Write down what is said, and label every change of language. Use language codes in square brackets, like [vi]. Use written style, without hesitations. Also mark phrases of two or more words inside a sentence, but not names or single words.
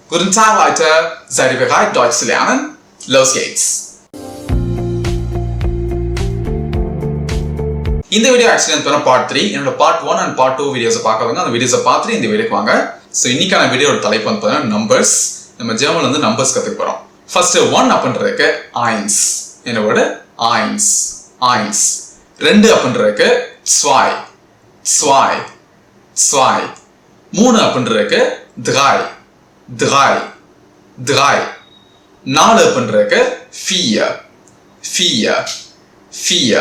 [de] Guten Tag, Leute. Seid ihr bereit, Deutsch zu lernen? Los geht's. [ta] இந்த வீடியோ ஆக்சுவலி வந்து பார்ட் 3 என்னோட [en] part 1 and part 2 [ta] வீடியோஸை பார்க்கறவங்க அந்த வீடியோஸை பார்த்துட்டு இந்த வீடியோக்கு வாங்க. ஸோ இன்னைக்கான வீடியோட தலைப்பு வந்து பார்த்தீங்கன்னா நம்பர்ஸ். நம்ம ஜெர்மன்ல வந்து நம்பர்ஸ் கற்றுக்க போகிறோம். ஃபர்ஸ்ட் 1 அப்படின்றதுக்கு eins என்ன வேர்டு [de] eins eins. [ta] 2 அப்படின்றதுக்கு [de] zwei zwei zwei. [ta] 3 அப்படின்றதுக்கு [de] drei drei drei. [ta] 4 அப்படின்றதுக்கு [de] vier vier vier.